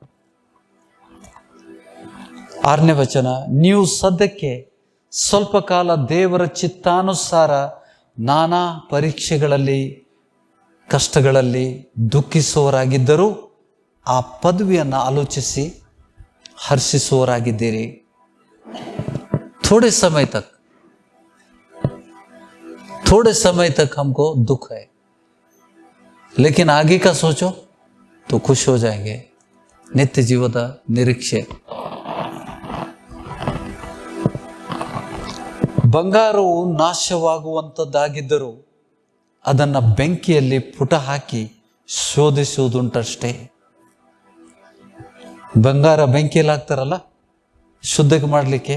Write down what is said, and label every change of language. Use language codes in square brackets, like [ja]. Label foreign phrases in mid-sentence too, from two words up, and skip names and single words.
[kn] 6ನೇ ವಚನ, ನೀವು ಸದ್ಯಕ್ಕೆ ಸ್ವಲ್ಪ ಕಾಲ ದೇವರ ಚಿತ್ತಾನುಸಾರ ನಾನಾ ಪರೀಕ್ಷೆಗಳಲ್ಲಿ, ಕಷ್ಟಗಳಲ್ಲಿ ದುಃಖಿಸುವವರಾಗಿದ್ದರೂ ಆ ಪದವಿಯನ್ನು ಆಲೋಚಿಸಿ ಹರ್ಷಿಸುವವರಾಗಿದ್ದೀರಿ. [hi] थोड़े समय तक हमको दुख है, लेकिन आगे का सोचो तो खुश हो जाएंगे. [kn] ನಿತ್ಯ ಜೀವದ ನಿರೀಕ್ಷೆ. ಬಂಗಾರವು ನಾಶವಾಗುವಂಥದ್ದಾಗಿದ್ದರೂ ಅದನ್ನು ಬೆಂಕಿಯಲ್ಲಿ ಪುಟ ಹಾಕಿ ಶೋಧಿಸುವುದುಂಟಷ್ಟೇ. ಬಂಗಾರ ಬೆಂಕಿಯಲ್ಲಿ ಹಾಕ್ತಾರಲ್ಲ ಶುದ್ಧಕ್ಕೆ ಮಾಡಲಿಕ್ಕೆ.